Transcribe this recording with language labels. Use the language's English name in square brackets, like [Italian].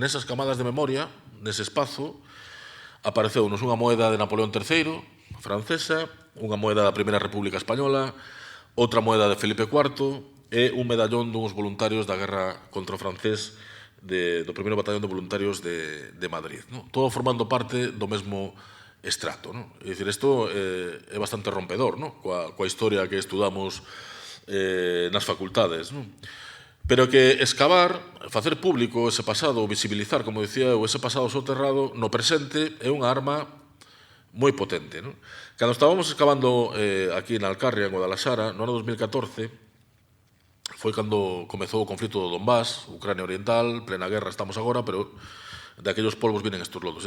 [Galician] En esas camadas de memoria, nese espazo, apareceu-nos unha moeda de Napoleón III, francesa, unha moeda da Primeira República Española, outra moeda de Felipe IV e un medallón duns voluntarios da guerra contra o francés do primeiro batallón de voluntarios de Madrid, non? Todo formando parte do mesmo estrato, non? É dicir, isto é bastante rompedor, non? Coa historia que estudamos nas facultades, non? Pero que excavar, facer público ese pasado, ou visibilizar, como dicía eu, ese pasado soterrado no presente é unha arma moi potente, non? Cando estábamos excavando aquí na Alcarria, en Guadalajara, no ano 2014, foi cando comezou o conflito do Donbass, Ucrania Oriental, plena guerra estamos agora, pero [Spanish] de aquellos polvos vienen estos lodos.